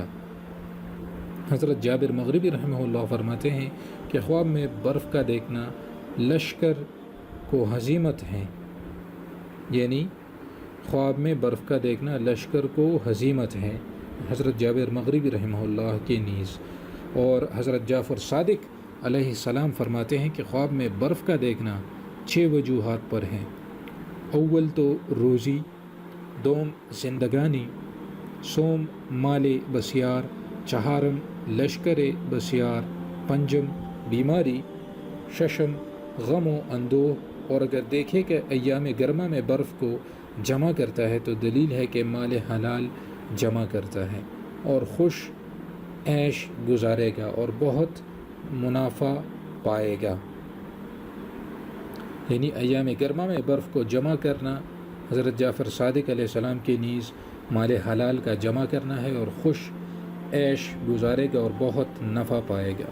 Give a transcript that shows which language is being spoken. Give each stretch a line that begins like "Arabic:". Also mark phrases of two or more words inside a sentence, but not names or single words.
Urdu: حضرت جابر مغربی رحمہ اللہ فرماتے ہیں کہ خواب میں برف کا دیکھنا لشکر کو ہزیمت ہے، یعنی خواب میں برف کا دیکھنا لشکر کو ہزیمت ہے، حضرت جابر مغربی رحمہ اللہ کے نیز۔ اور حضرت جعفر صادق علیہ السلام فرماتے ہیں کہ خواب میں برف کا دیکھنا 6 وجوہات پر ہیں۔ اول تو روزی، دوم زندگانی، سوم مال بسیار، چہارم لشکر بسیار، پنجم بیماری، ششم غم و اندوہ۔ اور اگر دیکھے کہ ایام گرما میں برف کو جمع کرتا ہے تو دلیل ہے کہ مال حلال جمع کرتا ہے اور خوش عیش گزارے گا اور بہت منافع پائے گا۔ یعنی ایام گرما میں برف کو جمع کرنا حضرت جعفر صادق علیہ السلام کے نیز مال حلال کا جمع کرنا ہے اور خوش عیش گزارے گا اور بہت نفع پائے گا۔